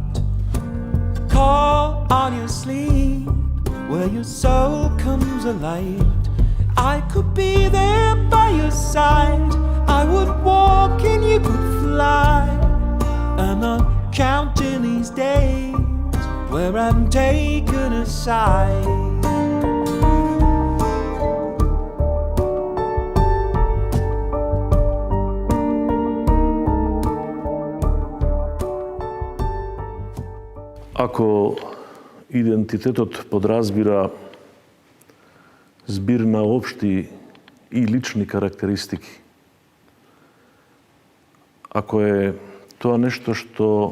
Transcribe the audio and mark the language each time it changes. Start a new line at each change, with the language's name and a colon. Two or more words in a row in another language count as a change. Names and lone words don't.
English: Call on your sleep, where your soul comes alive. I could be there by your side. I would walk and you could fly. And I'm counting these days where I'm taken aside.
Macedonian: Ако идентитетот подразбира збир на општи и лични карактеристики, ако е тоа нешто што